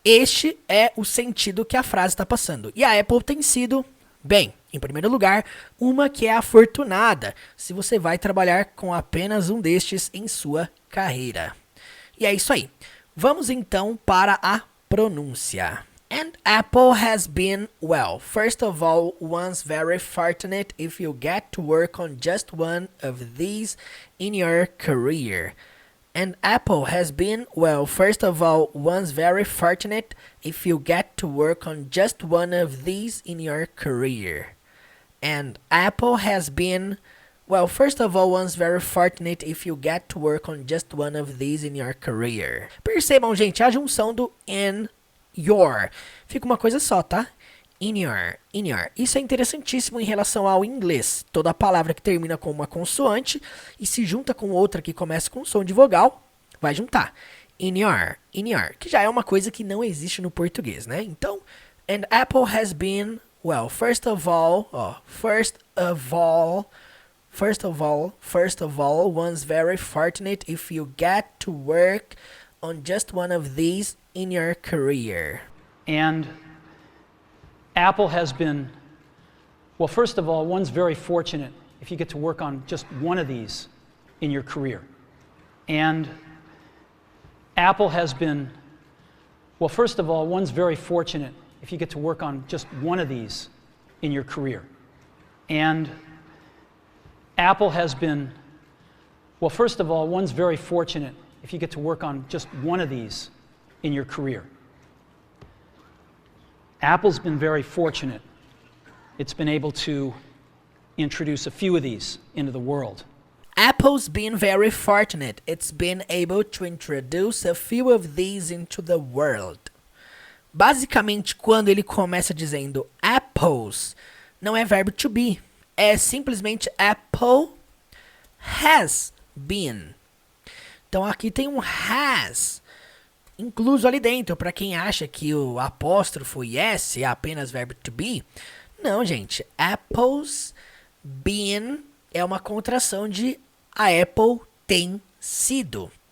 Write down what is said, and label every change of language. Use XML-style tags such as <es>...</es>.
<pt>Este é o sentido que a frase está passando. E a Apple tem sido, bem, em primeiro lugar, uma que é afortunada se você vai trabalhar com apenas um destes em sua carreira. E é isso aí. Vamos então para a pronúncia.</pt> <en>And Apple has been, well, first of all, one's very fortunate if you get to work on just one of these in your career. And Apple has been, well, first of all, one's very fortunate if you get to work on just one of these in your career. And Apple has been, well, first of all, one's very fortunate if you get to work on just one of these in your career.</en> <pt>Percebam, gente, a junção do in, your. Fica uma coisa só, tá?</pt> <en>In your, in your.</en> <pt>Isso é interessantíssimo em relação ao inglês. Toda palavra que termina com uma consoante e se junta com outra que começa com som de vogal, vai juntar.</pt> <en>In your,</en> <pt>que já é uma coisa que não existe no português, né? Então,</pt> <en>and Apple has been, well, first of all, one's very fortunate if you get to work on just one of these in your career. And Apple has been, well, first of all, one's very fortunate if you get to work on just one of these in your career. And Apple has been, well, first of all, one's very fortunate if you get to work on just one of these in your career. And Apple has been, well, first of all, one's very fortunate if you get to work on just one of these in your career. Apple's been very fortunate. It's been able to introduce a few of these into the world. Apple's been very fortunate. It's been able to introduce a few of these into the world.</en> <pt>Basicamente, quando ele começa dizendo apples, não é verbo to be. É simplesmente</pt> <en>Apple has been.</en> <pt>Então aqui tem um has incluso ali dentro, para quem acha que o apóstrofo yes é apenas verbo to be. Não, gente.</pt> <en>Apple's been</en> <pt>é uma contração de a Apple tem sido.</pt>